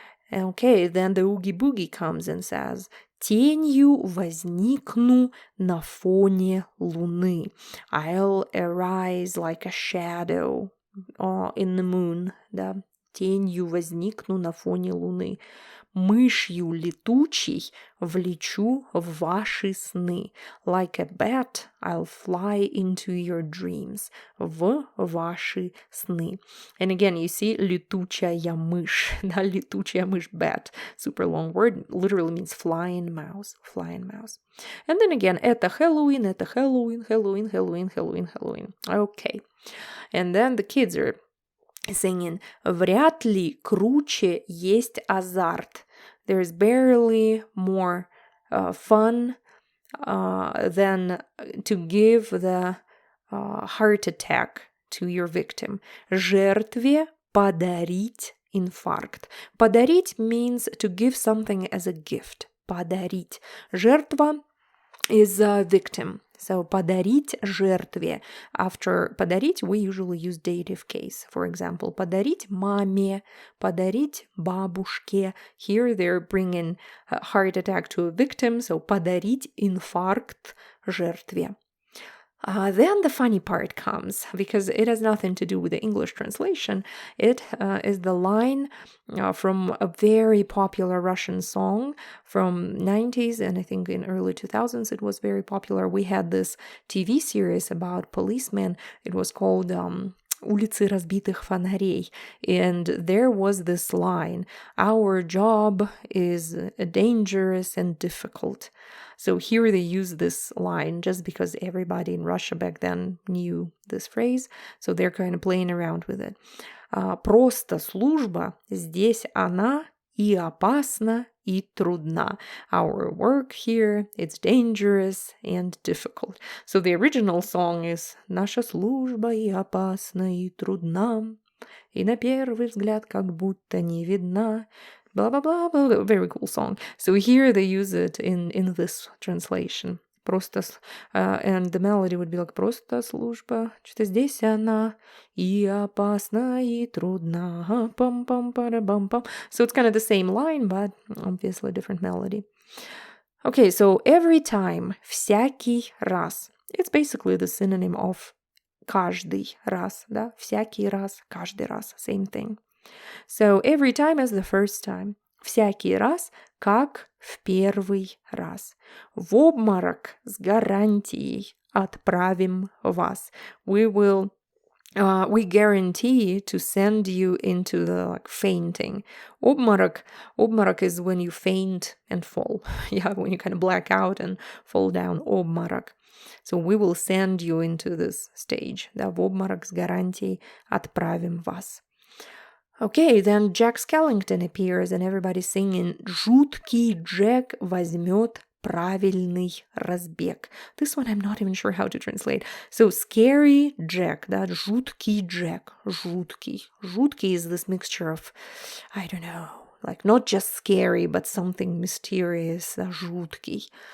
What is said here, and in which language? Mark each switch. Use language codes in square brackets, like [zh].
[en] Okay, then the Oogie Boogie comes and says, [ru] тенью возникну на фоне луны. [en] I'll arise like a shadow in the moon, да, [ru] тенью возникну на фоне луны. Мышью летучей влечу в ваши сны. [en] Like a bat, I'll fly into your dreams. [ru] В ваши сны. [en] And again, you see, летучая мышь. [ru] Да, летучая мышь, bat. [en] Super long word, literally means flying mouse. And then again, [ru] это Хэллоуин, это Хэллоуин, Хэллоуин, Хэллоуин, Хэллоуин, Хэллоуин. [en] Okay. And then the kids are singing, [ru] вряд ли круче есть азарт. [en] There's barely more fun than to give the heart attack to your victim. [ru] Жертве подарить инфаркт. [en] Подарить means to give something as a gift. [ru] Подарить. [en] Жертва is a victim. [ru] So подарить жертве. [en] After подарить, we usually use dative case. For example, [ru] подарить маме, подарить бабушке. [en] Here they're bringing a heart attack to a victim. So подарить инфаркт жертве. Then the funny part comes, because it has nothing to do with the English translation. It is the line from a very popular Russian song from 90s, and I think in early 2000s it was very popular. We had this TV series about policemen. It was called Улицы разбитых фонарей. And there was this line, our job is dangerous and difficult. So here they use this line just because everybody in Russia back then knew this phrase. So they're kind of playing around with it. [ru] Просто служба, здесь она и опасна, и трудна. [en] Our work here, it's dangerous and difficult. So the original song is [ru] Наша служба и опасна, и трудна, и на первый взгляд как будто не видна. [en] Blah, blah, blah, blah. Very cool song. So here they use it in this translation. [ru] Просто, [en] and the melody would be like [ru] просто служба, что здесь она и опасна, и трудна. Пам-пам-пара-бам-пам. [en] So it's kind of the same line, but obviously different melody. Okay, so every time, [ru] всякий раз. [en] It's basically the synonym of каждый раз, да? [ru] Всякий раз, каждый раз, [en] same thing. So every time is the first time. [ru] Всякий раз, как в первый раз. В обморок с гарантией отправим вас. [en] We guarantee to send you into the fainting. Обморок is when you faint and fall. Yeah, when you kind of black out and fall down. [ru] Обморок. [en] So we will send you into this stage. [ru] Да, в обморок с гарантией отправим вас. [en] Okay, then Jack Skellington appears and everybody's singing [ru] Жуткий Джек возьмет правильный разбег. [en] This one I'm not even sure how to translate. So scary Jack, that жуткий Jack, жуткий. Жуткий is this mixture of, I don't know, like not just scary, but something mysterious, жуткий.